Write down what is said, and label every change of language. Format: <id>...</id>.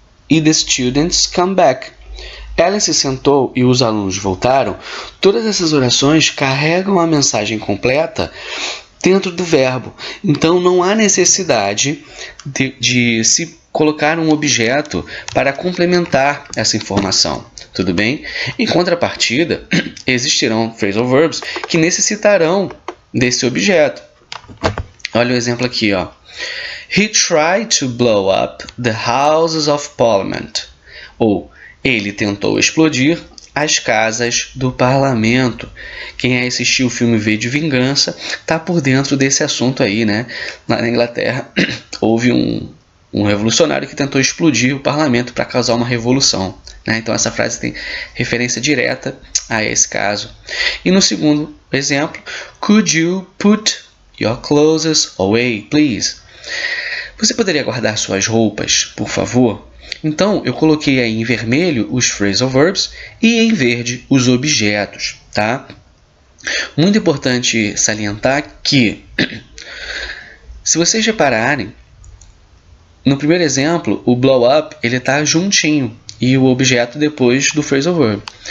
<en>E the students come back.</en> <pt>Ellen se sentou e os alunos voltaram. Todas essas orações carregam a mensagem completa dentro do verbo. Então, não há necessidade de se colocar um objeto para complementar essa informação. Tudo bem? Em contrapartida, existirão phrasal verbs que necessitarão desse objeto. Olha o exemplo aqui, ó.</pt> <en>He tried to blow up the Houses of Parliament.</en> <pt>Ou, ele tentou explodir as casas do parlamento. Quem assistiu o filme V de Vingança está por dentro desse assunto aí, né? Lá na Inglaterra houve um revolucionário que tentou explodir o parlamento para causar uma revolução, né? Então essa frase tem referência direta a esse caso. E no segundo exemplo,</pt> <en>could you put your clothes away, please?</en> <pt>Você poderia guardar suas roupas, por favor? Então, eu coloquei aí em vermelho os phrasal verbs e em verde os objetos, tá? Muito importante salientar que, se vocês repararem, no primeiro exemplo, o blow up ele está juntinho e o objeto depois do phrasal verb.</pt>